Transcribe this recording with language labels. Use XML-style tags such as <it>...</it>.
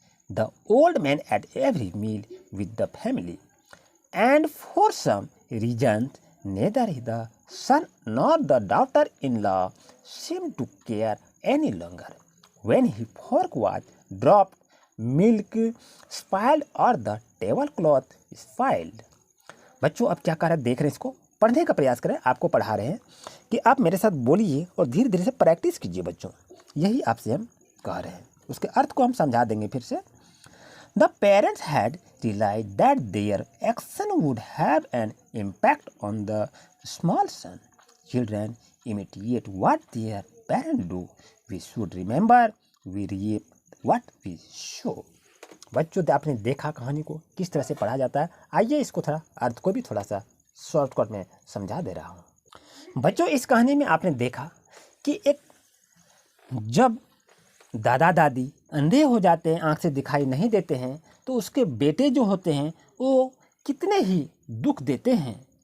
<en>The old man ate every meal with the family, and for some reason, neither the son nor the daughter-in-law seemed to care any longer. When his fork was dropped, milk spilled or the tablecloth spilled.</en> <hi>बच्चों अब क्या कर रहे हैं, देख रहे हैं, इसको पढ़ने का प्रयास करें। आपको पढ़ा रहे हैं कि आप मेरे साथ बोलिए और धीरे धीरे से प्रैक्टिस कीजिए बच्चों। यही आपसे हम कह रहे हैं, उसके अर्थ को हम समझा देंगे फिर से।</hi> <en>The parents had realized that their action would have an impact on the small son. Children imitate what their parents do. We should remember we reap what we sow.</en> <hi>बच्चों आपने देखा कहानी को किस तरह से पढ़ा जाता है। आइए इसको थोड़ा अर्थ को भी थोड़ा सा शॉर्टकट में समझा दे रहा हूँ। बच्चों इस कहानी में आपने देखा कि एक जब दादा दादी अंधे हो जाते हैं, आँख से दिखाई नहीं देते हैं, तो उसके बेटे जो होते हैं वो कितने ही दुख देते हैं।</hi>